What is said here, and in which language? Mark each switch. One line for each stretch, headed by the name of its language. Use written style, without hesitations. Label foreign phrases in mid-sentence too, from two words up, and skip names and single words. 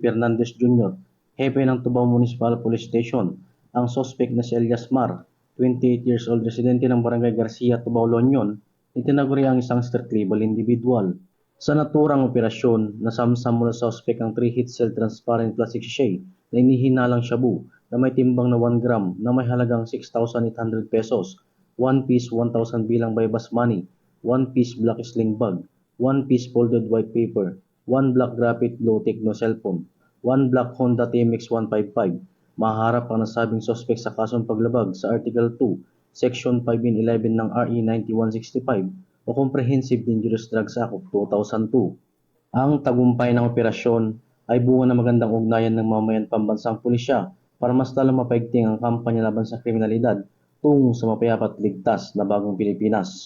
Filipino: Fernandez Jr., hepe ng Tubao Municipal Police Station, ang suspect na si Elias Mar,
English: 28 years old,
Filipino: residente ng Barangay Garcia, Tubao, La Union, itinaguri ang isang
English: street-level individual.
Filipino: Sa naturang operasyon, nasamsam mula sa suspect ang
English: 3-hit cell transparent plastic sachet
Filipino: na inihinalang shabu na may timbang na 1 gram na may halagang 6,800 pesos, 1 piece 1,000 bilang
English: bypass money, 1 piece black sling bag, 1 piece folded white paper, 1 black graphite low-tech no cellphone, 1 black Honda TMX 155.
Filipino: Maharap ang nasabing suspect sa kasong paglabag sa Article 2, Section 5 and 11 ng RE 9165 o Comprehensive Dangerous Drugs Act of 2002. Ang tagumpay ng operasyon ay bunga ng magandang ugnayan ng mamayan pambansang pulisya para mas lalong mapaigting ang kampanya laban sa kriminalidad tungo sa mapayapat ligtas na bagong Pilipinas.